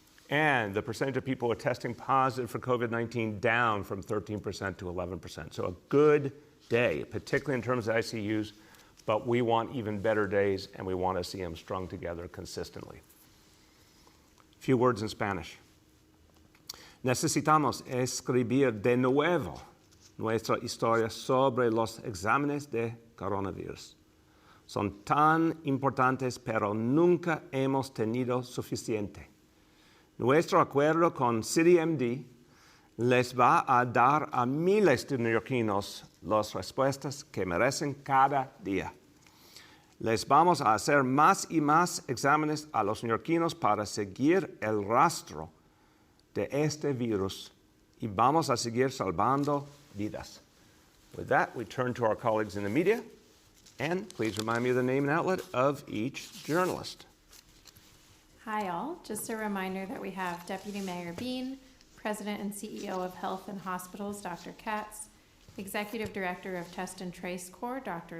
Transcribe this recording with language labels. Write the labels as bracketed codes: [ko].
[en] And the percentage of people who are testing positive for COVID-19 down from 13% to 11%. So a good day, particularly in terms of ICUs, but we want even better days and we want to see them strung together consistently. A few words in Spanish. [es] Necesitamos escribir de nuevo nuestra historia sobre los exámenes de coronavirus. Son tan importantes, pero nunca hemos tenido suficiente. Nuestro acuerdo con CityMD les va a dar a miles de neoyorquinos las respuestas que merecen cada día. Les vamos a hacer más y más exámenes a los neoyorquinos para seguir el rastro de este virus y vamos a seguir salvando vidas. [en] With that, we turn to our colleagues in the media, and please remind me of the name and outlet of each journalist. Hi all, just a reminder that we have Deputy Mayor Bean, President and CEO of Health and Hospitals, Dr. Katz, Executive Director of Test and Trace Corps, Dr.